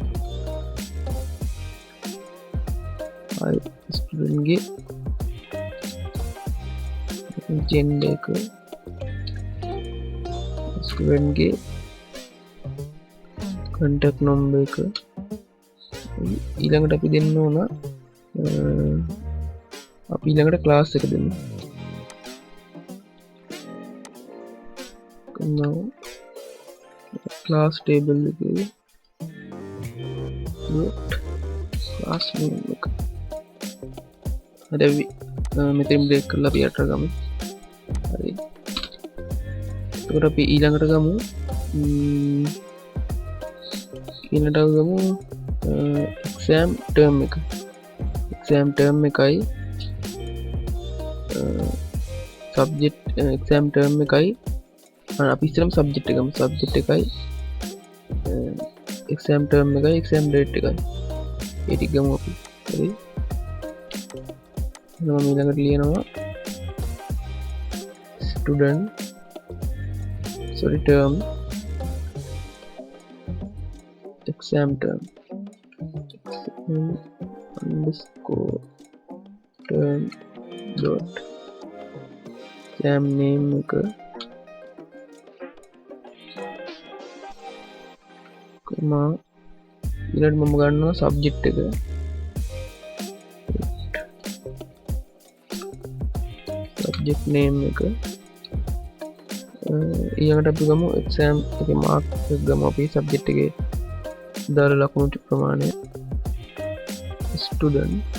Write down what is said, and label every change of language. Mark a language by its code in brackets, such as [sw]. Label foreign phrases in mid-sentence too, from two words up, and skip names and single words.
[si] ස්ටුඩන්ට් ගේ ජෙන්ඩර් එක ස්ටුඩන්ට් ගේ [en] contact number [si] එක ඊළඟට අපි දෙන්න ඕන අපි ඊළඟට ක්ලාස් එක දෙන්න. now [en] class table [si] එකේ [en] class name [si] එක හරි මෙතෙන් බ්‍රේක් කරලා අපි යට ගමු. හරි එතකොට අපි ඊළඟට ගමු [en] exam term [si] එක. [en] exam term [si] එකයි [en] subject exam term [si] එකයි අපි ඉස්සරම subject එකම subject එකයි [en] exam term [si] එකයි [en] exam date [si] එකයි ඒ ටික ගමු අපි. හරි මම ඊළඟට ලියනවා [en] student term exam term underscore term dot exam name [si] එක ඊළඟට මම ගන්නවා subject එක [en] subject name [si] එක ඊළඟට අපි ගමු exam එකේ mark එක ගමු අපි subject එකේ දාලා ලකුණු ප්‍රමාණය student